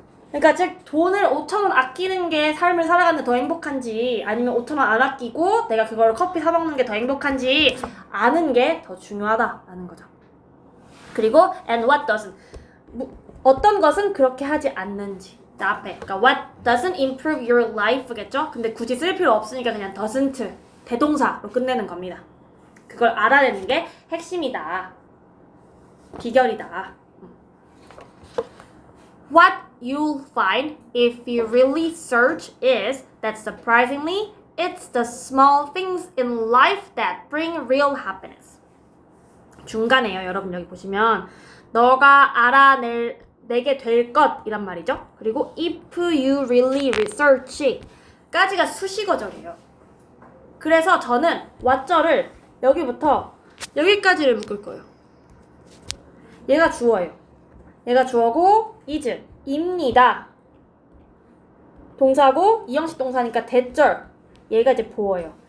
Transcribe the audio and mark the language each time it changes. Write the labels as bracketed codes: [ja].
[ko] 그러니까 즉 돈을 5,000원 아끼는 게 삶을 살아가는 데 더 행복한지 아니면 5,000원 안 아끼고 내가 그걸 커피 사 먹는 게 더 행복한지 아는 게 더 중요하다라는 거죠. 그리고 [en] and what doesn't, [ko] 어떤 것은 그렇게 하지 않는지. 앞에 그러니까 [en] what doesn't improve your life [ko] 겠죠? 근데 굳이 쓸 필요 없으니까 그냥 doesn't 대동사로 끝내는 겁니다. 그걸 알아내는 게 핵심이다. 비결이다. [en] What you'll find if you really search is that surprisingly, it's the small things in life that bring real happiness. [ko] 중간에요. 여러분 여기 보시면 너가 알아내게 될 것이란 말이죠. 그리고 [en] if you really research [ko] 까지가 수식어절이에요. 그래서 저는 what절을 여기부터 여기까지를 묶을 거예요. 얘가 주어예요. 얘가 주어고 is 입니다. 동사고 이형식 동사니까 대절. 얘가 이제 보어예요.